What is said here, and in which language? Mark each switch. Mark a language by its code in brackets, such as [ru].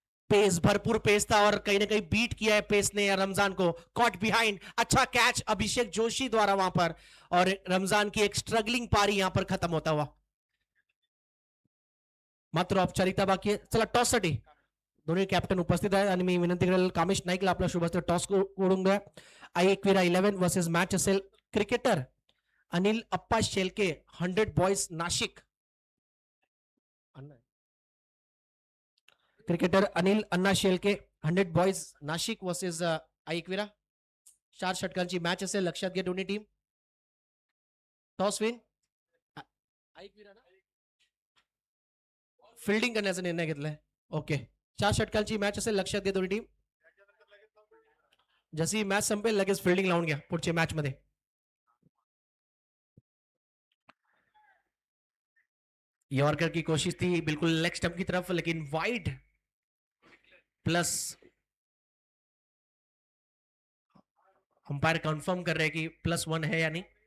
[hi] Pace, भरपूर pace था, और कहीं ना कहीं बीट किया है पेस ने रमजान को. कॉट बिहाइंड, अच्छा कैच अभिषेक जोशी द्वारा वहां पर, और रमजान की एक स्ट्रगलिंग पारी यहां पर खत्म होता हुआ. [mr] मात्र औपचारिकता बाकी आहे. चला टॉस साठी दोन्ही कॅप्टन उपस्थित आहेत, आणि मी विनंती करेल कामेश नाईकला आपला शुभ हस्ते टॉस ओढून द्या. एकविरा 11 वर्सेस मॅच असेल. क्रिकेटर अनिल अप्पा शेलके, 100 बॉयज नाशिक. क्रिकेटर अनिल अण्णा Shelke, 100 boys Nashik versus Ekvira. 4 षटकांची match असेल, लक्षात घ्या दोन्ही टीम. टॉस विन एकविरा ना फिल्डिंग करण्याचा निर्णय घेतलाय. ओके, 4 षटकांची मॅच असेल, लक्षात घ्या दोन्ही टीम. जशी मॅच संपेल लगेच फिल्डिंग लावून घ्या पुढच्या मॅच मध्ये. [hi] यॉर्कर की कोशिश थी बिल्कुल लेग स्टंप की तरफ, लेकिन वाइड प्लस. अंपायर कंफर्म कर रहे हैं कि +1 है या नहीं.